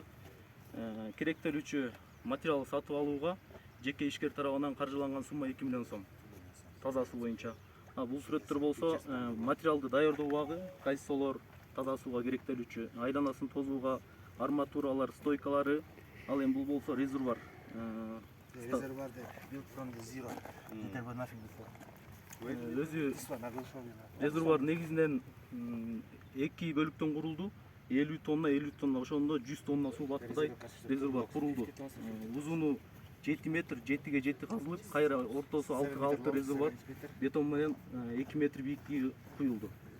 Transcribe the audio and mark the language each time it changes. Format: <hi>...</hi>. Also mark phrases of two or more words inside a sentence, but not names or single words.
<ky>Керектелүүчү материал сатып алууга жеке ишкер тарабынан каржыланган сумма 2 миллион сом. Таза суу боюнча. Бул сүрөттөр болсо материалды даярдоо убагы, кайсолор таза сууга керектелүүчү, айланасын тозууга арматуралар, стойкалары, ал эми бул болсо резервуар.</ky> <en>Резервуар built from the zero. There was nothing before.</en> <ky>Өзү резервуар негизинен 2 бөлүктөн курулду. 50 тонна ошондо 100 тонна суу баткыдай резервуар курулду. Узуну 7 метр, 7ге 7 казылып, кайра ортосу 6га 6 резервуар бетон менен 2 метр бийиктиги куюлду.</ky>